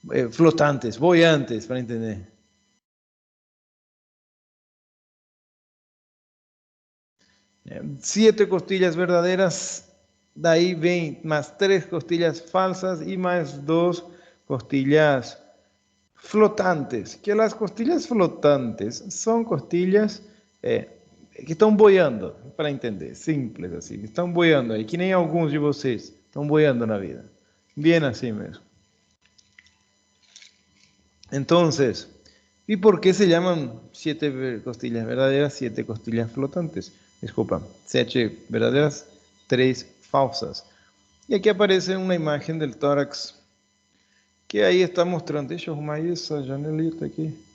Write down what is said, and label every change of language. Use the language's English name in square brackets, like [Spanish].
[Spanish] flotantes, boyantes, para entender. Siete costillas verdaderas, de ahí ven más tres costillas falsas y más dos costillas flotantes. Que las costillas flotantes son costillas [Portuguese] que estão boiando, para entender, simples assim, que estão boiando aí, que nem alguns de vocês estão boiando na vida. Bem assim mesmo. [Spanish] Entonces, ¿y por qué se llaman siete costillas verdaderas, siete costillas flotantes? Disculpa, siete verdaderas, tres falsas. Y aquí aparece una imagen del tórax que ahí está mostrando. [Portuguese] Deixa eu arrumar essa janelita aqui.